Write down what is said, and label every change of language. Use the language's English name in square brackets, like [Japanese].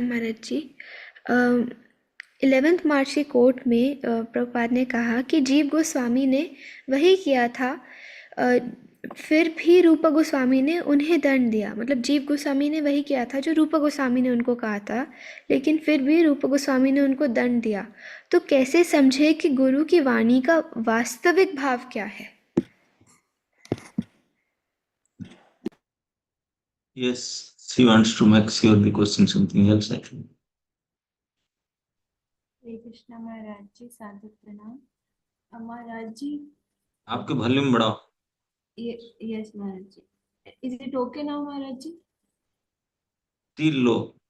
[Hindi] महाराज जी, 11 मार्च के कोट में प्रभुपाद ने कहा कि जीव गोस्वामी ने वही किया था, फिर भी रूपा गोस्वामी ने उन्हें दंड दिया। मतलब जीव गोस्वामी ने वही किया था जो रूपा गोस्वामी ने उनको कहा था, लेकिन फिर भी रूपा गोस्वामी ने उनको दंड दिया। तो कैसे समझे कि गुरु की वाणी का वास्तविक भाव क्या है? [English] Yes, she wants to make sure the question something else actually. [Hindi] हरे कृष्णा महाराज जी, साधु प्रणाम। महाराज जी, आपके वॉल्यूम बढ़ाओ। [English] Yes Maharaj ji, is it okay now Maharaj ji? Still low.